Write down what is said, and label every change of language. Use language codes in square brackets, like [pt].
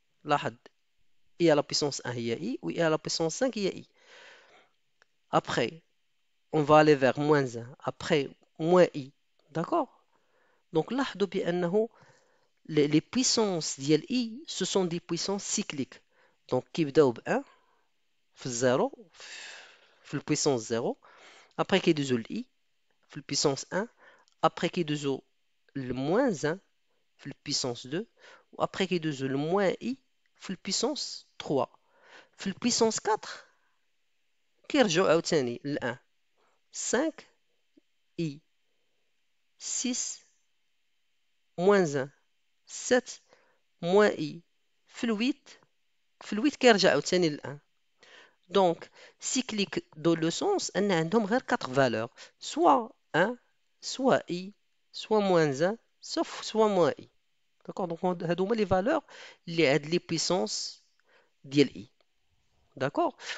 [fr] لاحظ i à la puissance 1 هي i و i à la puissance 5 هي i. Après, on va aller vers moins 1. Après, moins i. D'accord? Donc لاحظوا بأنه les puissances ديال i ce sont des puissances cycliques. [ar] Donc كيبداو ب 1 في الزيرو في البويسونس 0. Après كيدوزو ل i في البويسونس 1. Après كيدوزو ل moins 1 في البويسونس 2. وaprès كيدوزو ل moins i في البويسونس 3. في البويسونس 4 كيرجعوا عاوتاني ل 1. 5 i 6 moins 1 7 moins i في في الويت كيرجع عاوتاني ل 1. [fr] دونك cyclique dans le sens ان عندهم غير 4 valeurs soit 1 soit i soit moins 1 soit moins i. D'accord? Donc هادو هما les valeurs اللي عند les puissances ديال i. D'accord?